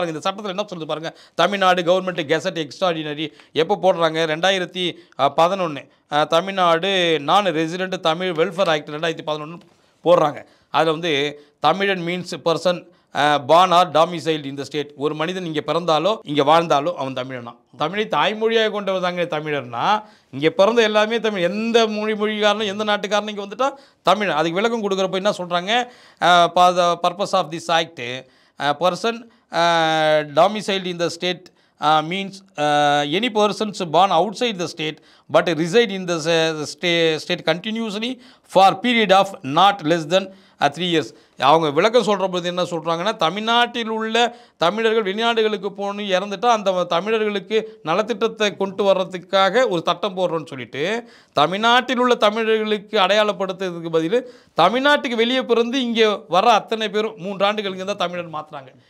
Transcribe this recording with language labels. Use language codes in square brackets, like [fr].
[ta] பாருங்கள் இந்த சட்டத்தில் என்ன சொல்லுது பாருங்கள். தமிழ்நாடு கவர்மெண்ட் கெசட் எக்ஸ்ட்ராடினரி எப்போ போடுறாங்க, 2011 தமிழ்நாடு நான் ரெசிடென்ட் தமிழ் வெல்ஃபேர் ஆக்ட் 2011 போடுறாங்க. அதில் வந்து [en] தமிழன் means person born or domiciled [ta] இந்த [en] State. [ta] ஒரு மனிதன் இங்கே பிறந்தாலோ இங்கே வாழ்ந்தாலோ அவன் தமிழனா. தமிழை தாய்மொழியாக கொண்டவர் தாங்க தமிழர்னா. இங்கே பிறந்த எல்லாமே தமிழ். எந்த மொழிக்காரனும் எந்த நாட்டுக்காரனும் இங்கே வந்துட்டால் தமிழ். அதுக்கு விளக்கம் கொடுக்குறப்ப என்ன சொல்கிறாங்க, [en] Purpose of this act person domiciled in the state means any persons born outside the state but reside in the state continuously for period of not less than 3 years. [ta] அவங்க விளக்கம் சொல்கிற போது என்ன சொல்கிறாங்கன்னா, தமிழ்நாட்டில் உள்ள தமிழர்கள் வெளிநாடுகளுக்கு போகணும் இறந்துட்டால் அந்த தமிழர்களுக்கு நலத்திட்டத்தை கொண்டு வர்றதுக்காக ஒரு சட்டம் போடுறோன்னு சொல்லிட்டு தமிழ்நாட்டில் உள்ள தமிழர்களுக்கு அடையாளப்படுத்துறதுக்கு பதில் தமிழ்நாட்டுக்கு வெளியே பிறந்து இங்கே வர அத்தனை பேரும் 3 ஆண்டுகளுக்கு இருந்தால் தமிழர் மாற்றுறாங்க.